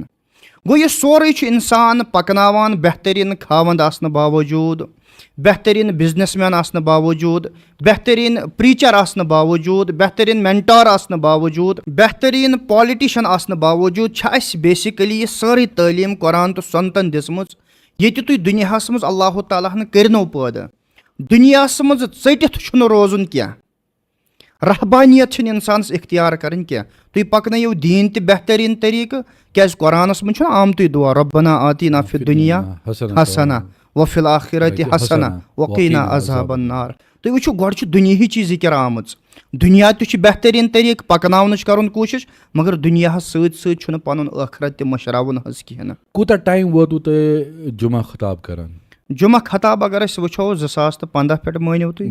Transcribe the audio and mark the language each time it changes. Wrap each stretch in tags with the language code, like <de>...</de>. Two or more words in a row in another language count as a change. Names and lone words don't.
<ks>گوٚو یہِ سورُے چھُ اِنسان پَکناوان بہتریٖن خاوَنٛد آسنہٕ باوجوٗد, بہتریٖن بِزنِس مین آسنہٕ باوجوٗد, بہتریٖن پریٖچر آسنہٕ باوجوٗد, بہتریٖن مینٹار آسنہٕ باوجوٗد, بہتریٖن پالِٹِشن آسنہٕ باوجوٗد چھِ اَسہِ بیسِکٔلی یہِ سٲرٕے تعلیٖم قۄران تہٕ سُنتن دِژمٕژ ییٚتہِ تُہۍ دُنیاہَس منٛز اللہ تعالیٰ ہن کٔرنو پٲدٕ. دُنیاہَس منٛز ژٔٹِتھ چھُنہٕ روزُن کینٛہہ, رحبانیت چھِنہٕ اِنسانَس اختیار کَرٕنۍ کینٛہہ. تُہۍ پَکنٲیِو دیٖن تہِ بہتریٖن طریٖقہٕ, کیازِ قۄرانَس منٛز چھُنہ آمتُے دُعا</ks> <ar>رۄبنا آتینا فی الدُنیا حسنہ وفی الآخرۃ حسنہ وقینا عذاب النار.</ar> <ks>تُہۍ وٕچھِو گۄڈٕ چھِ دُنیہِچی ذِکر آمٕژ, دُنیا تہِ چھُ بہتریٖن طریٖقہٕ پَکناونٕچ کَرُن کوٗشِش, مگر دُنیاہَس سۭتۍ سۭتۍ چھُنہٕ پَنُن ٲخرت تہِ مٔشراوُن حظ کِہیٖنۍ نہٕ. کوٗتاہ ٹایم ووتوٕ تۄہہِ جُمعہ خطاب کران؟ جُمعہ خطاب اگر أسۍ وٕچھو 2015 پٮ۪ٹھ مٲنِو تُہۍ.</ks>